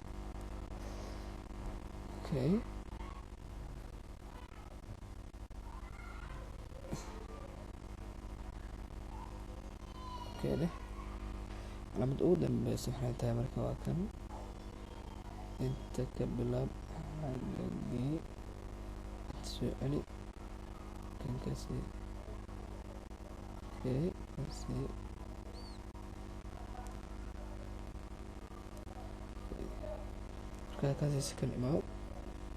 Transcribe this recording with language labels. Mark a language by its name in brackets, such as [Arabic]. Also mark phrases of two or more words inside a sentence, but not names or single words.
[English] okay okay [Somali] deh calaamad ugu dambeysa waxay tahay marka waa kan inta ka bilaab xagagii soo celi kan kasi okay kasi markaa kaasi kan imaw